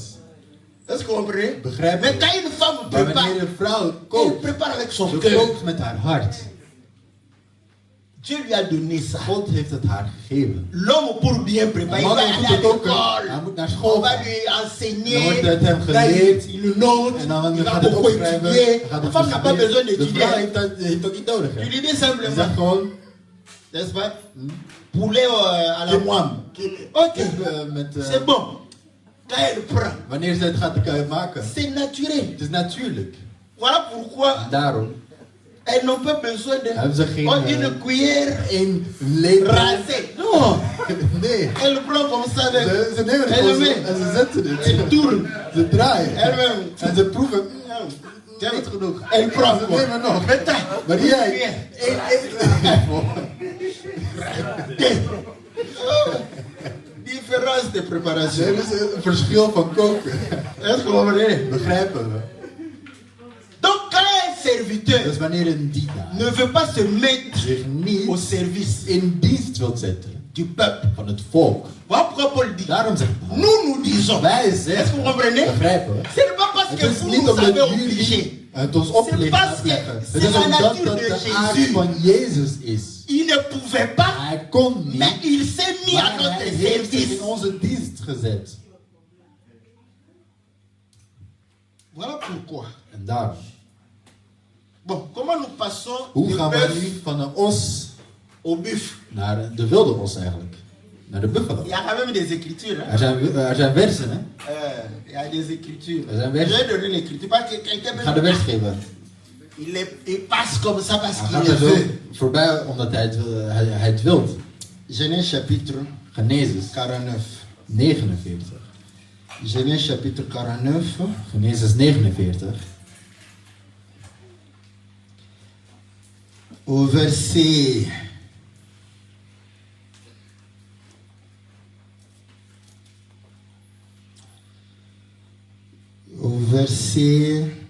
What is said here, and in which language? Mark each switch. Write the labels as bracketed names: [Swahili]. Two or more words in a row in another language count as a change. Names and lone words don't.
[French] Est-ce que vous comprenez? [Dutch] Begrijp [French] Mais [Dutch] je? [French] quand une femme [Dutch] Maar [French] prépare, [Dutch] wanneer een vrouw [French] elle [Dutch] kookt, [French] prépare avec son [Dutch] ze [French] cœur. [Dutch] kookt met haar hart. [French] Dieu lui a donné ça. [Dutch] God heeft het haar gegeven. [French] L'homme pour bien préparer, il [Dutch] Man [French] va [Dutch] moet [French] aller à [Dutch] het ook, [French] l'école. [Dutch] hij moet naar [French] On [Dutch] school [French] va [Dutch] gaan. [French] lui [Dutch] Dan [French] enseigner. [Dutch] wordt het hem [French] Là, [Dutch] geleerd. [French] il note. [Dutch] En dan [French] Il va [Dutch] gaat het [French] beaucoup [Dutch] opschrijven. [French] étudier. [Dutch] Gaat [French] La [Dutch] het [French] femme n'a pas besoin [Dutch] De [French] d'étudier. [Dutch] vrouw heeft dat niet nodig. [French] Tu [Dutch] Hè? [French] lui dis [Dutch] Hij [French] simplement, [Dutch] zegt gewoon, [French] n'est-ce pas? Poulet à la moine. Ok, [Dutch] met, [French] c'est bon. Quand elle prend, [Dutch] wanneer ze het gaat maken. [French] c'est naturel. [Dutch] Het is natuurlijk. [French] Voilà pourquoi [Dutch] Daarom [French] elles n'ont pas besoin [Dutch] hebben ze geen [French] une cuillère [Dutch] één lepel. [French] rasée. Non, [Dutch] Nee. [French] elle prend comme ça avec. [Dutch] Ze nemen het [French] Elle [Dutch] gewoon met. zo en ze zetten het. [French] Elle tourne. [Dutch] Ze draaien. [French] Elle-même. [Dutch] En ze proeven. Niet genoeg. [French] Elle prend [Dutch] Ze [French] quoi? [Dutch] nemen nog. [French] Maintenant, [Dutch] Maar jij. [French] différence de préparation. [Dutch] Er is een verschil van koken. [French] Est-ce que vous comprenez? [Dutch] Begrijpen we? [French] Donc quand un serviteur [Dutch] Dus wanneer een dienaar [French] ne veut pas se mettre [Dutch] zich niet [French] au service [Dutch] in dienst wilt zetten [French] du peuple, [Dutch] van het volk. [French] voilà pourquoi Paul dit, [Dutch] Daarom zegt Paul. [French] nous disons, [Dutch] Wij [French] est-ce que [Dutch] zeggen. [French] vous comprenez? [Dutch] Begrijpen we? [French] Ce n'est pas parce [Dutch] Het [French] que [Dutch] is [French] vous [Dutch] niet [French] nous [Dutch] omdat [French] avez [Dutch] jullie [French] obligé. [Dutch] het ons oplicht [French] parce que [Dutch] afleggen. Het [French] c'est [Dutch] is [French] la [Dutch] omdat [French] nature [Dutch] dat [French] de [Dutch] de aard [French] Jésus. [Dutch] van Jezus is. [French] Il ne pouvait pas, [Dutch] Hij kon niet, [French] mais il s'est mis à [Dutch] maar hij [French] notre [Dutch] heeft zich [French] service. [Dutch] in onze dienst gezet. [French] Voilà pourquoi. [Dutch] En daarom. [French] Bon, comment nous passons [Dutch] Hoe [French] du [Dutch] gaan we [French] bœuf [Dutch] nu van een os [French] au buff? [Dutch] naar de wilde os eigenlijk? Naar de buffalo. [French] Il y a quand même des écritures. Hein? [Dutch] Er zijn versen, hè? [French] Il y a des écritures. [Dutch] Er zijn [French] Je [Dutch] versen. [French] vais donner l'écriture parce que quelqu'un [Dutch] Ik ga de vers geven. [French] il passe comme ça parce [Dutch] Hij [French] qu'il [Dutch] gaat [French] le [Dutch] er zo [French] veut. [Dutch] voorbij omdat hij het wil. [French] Genèse chapitre [Dutch] Genesis 49. 49. [French] Genèse chapitre 49. [Dutch] Genesis 49. [French] Au verset. Au verset.